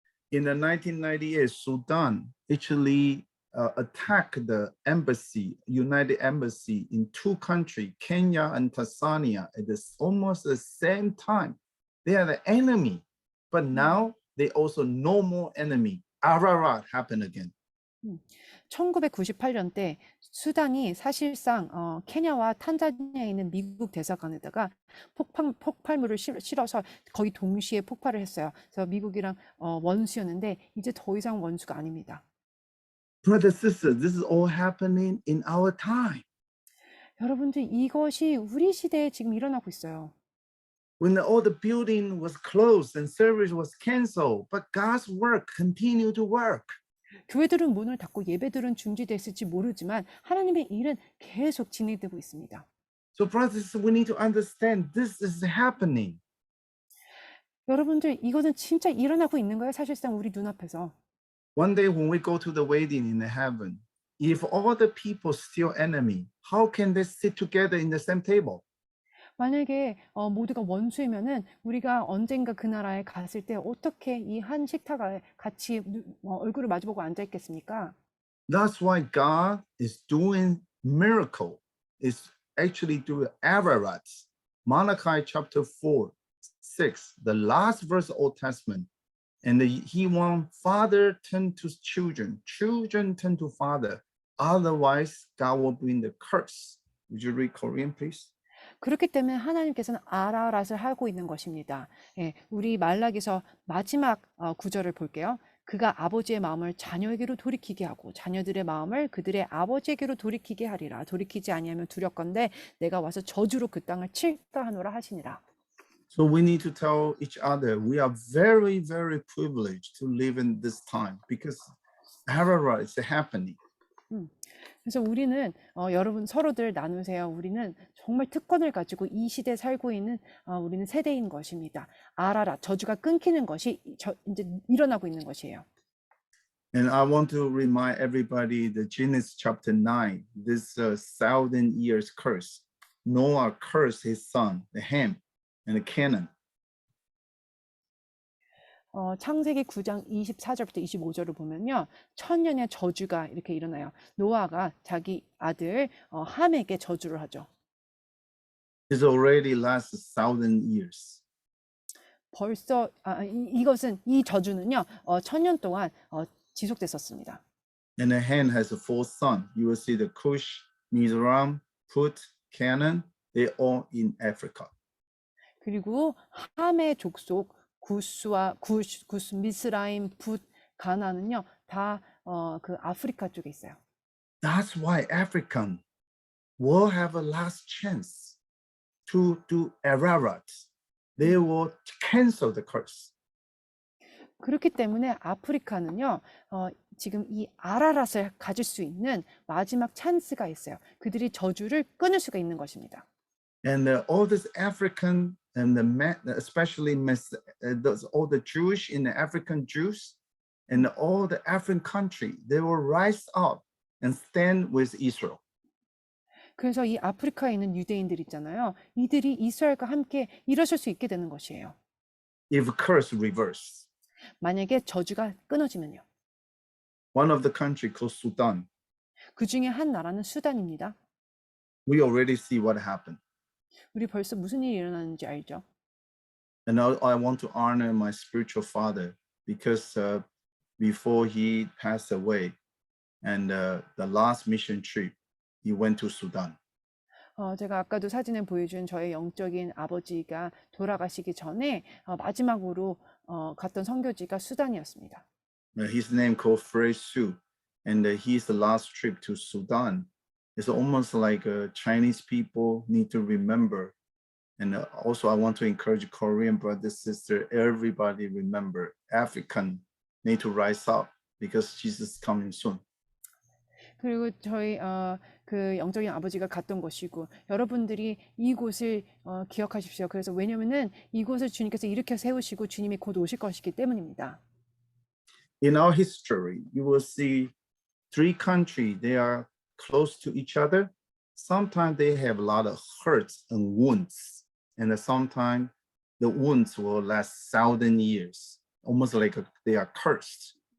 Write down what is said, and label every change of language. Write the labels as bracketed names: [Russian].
[English] In the 1998, Sudan actually attacked the embassy, United Embassy in two countries, Kenya and Tanzania, at almost the same time. They are the enemy, but now they also no more enemy. Ararat happened again. [Korean] 1998년 때 수단이 사실상 케냐와 탄자니아에 있는 미국 대사관에다가 폭발물을 실어서 거의 동시에 폭발을 했어요. 그래서 미국이랑 원수였는데 이제 더 이상 원수가 아닙니다. [English] Brothers and sisters, this is all happening in our time. [Korean] 여러분들 이것이 우리 시대에 지금 일어나고 있어요. [English] When all the building was closed and service was canceled, but God's work continued to work. [Korean] 교회들은 문을 닫고 예배들은 중지됐을지 모르지만 하나님의 일은 계속 진행되고 있습니다. [English] So brothers, we need to understand this is happening. [Korean] 여러분들 이것은 진짜 일어나고 있는 거예요. 사실상 우리 눈앞에서. [English] One day when we go to the wedding in the heaven, if all the people still enemy, how can they sit together in the same table? [Korean] 만약에 모두가 원수이면은 우리가 언젠가 그 나라에 갔을 때 어떻게 이 한 식탁에 같이 얼굴을 마주보고 앉아 있겠습니까? [English] That's why God is doing miracle. Is actually doing Ararat. Malachi chapter 4, 6, the last verse of Old Testament. And he wants father turn to children, children turn to father. Otherwise, God will bring the curse. Would you read Korean, please? [Korean] 그렇기 때문에 하나님께서는 아라랏을 하고 있는 것입니다. 예, 우리 말라기서 마지막 구절을 볼게요. 그가 아버지의 마음을 자녀에게로 돌이키게 하고 자녀들의 마음을 그들의 아버지에게로 돌이키게 하리라. 돌이키지 아니하면 두렵건대 내가 와서 저주로 그 땅을 칠까 하노라 하시니라. [English] So we need to tell each other we are very, very privileged to live in this time because Ararat is happening. [Korean] 그래서 우리는 여러분 서로들 나누세요. 우리는 정말 특권을 가지고 이 시대에 살고 있는 우리는 세대인 것입니다. 아라라 저주가 끊기는 것이 이제 일어나고 있는 것이에요. [English] And I want to remind everybody the Genesis chapter 9, this 1,000 years curse. Noah cursed his son, the Ham, and the Canaan. [Korean] 창세기 9장 24절부터 25절을 보면요. 천년의 저주가 이렇게 일어나요. 노아가 자기 아들 함에게 저주를 하죠. [English] It's already lasted 1,000 years. [Korean] 벌써 이것은 이 저주는요. 천년 동안 지속됐었습니다. [English] And the Ham has 4 sons. You will see the Cush, Mizraim, Put, Canaan. They're all in Africa. [Korean] 그리고 함의 족속 구스와 미스라임, 붓, 가나는요 다 그 아프리카 쪽에 있어요. [English] That's why African will have a last chance to do Ararat. They will cancel the curse. [Korean] 그렇기 때문에 아프리카는요 지금 이 아라랏을 가질 수 있는 마지막 찬스가 있어요. 그들이 저주를 끊을 수가 있는 것입니다. [English] And all this African and especially all the Jewish in the African Jews and all the African country, they will rise up and stand with Israel. [Korean] 그래서 이 아프리카에 있는 유대인들 있잖아요. 이들이 이스라엘과 함께 일어설 수 있게 되는 것이에요. [English] If curse reverse. [Korean] 만약에 저주가 끊어지면요. [English] One of the country called Sudan. [Korean] 그 중에 한 나라는 수단입니다. [English] We already see what happened. [Korean] 우리 벌써 무슨 일이 일어나는지 알죠? [English] And I want to honor my spiritual father because before he passed away and the last mission trip, he went to Sudan. [Korean] 제가 아까도 사진에 보여준 저의 영적인 아버지가 돌아가시기 전에 마지막으로 갔던 선교지가 수단이었습니다. [English] His name called Frey Su, and his last trip to Sudan. It's almost like Chinese people need to remember. And also I want to encourage Korean brothers, sisters, everybody remember, African need to rise up because Jesus is coming soon. [Korean] 그리고 저희 그 영적인 아버지가 갔던 곳이고 여러분들이 이곳을 기억하십시오. 그래서 왜냐면은 이곳을 주님께서 일으켜 세우시고 주님이 곧 오실 것이기 때문입니다. [English] In our history, you will see three countries, they are close to each other. Sometimes they have a lot of hurts and wounds, and sometimes the wounds will last 1,000 years, almost like they are cursed.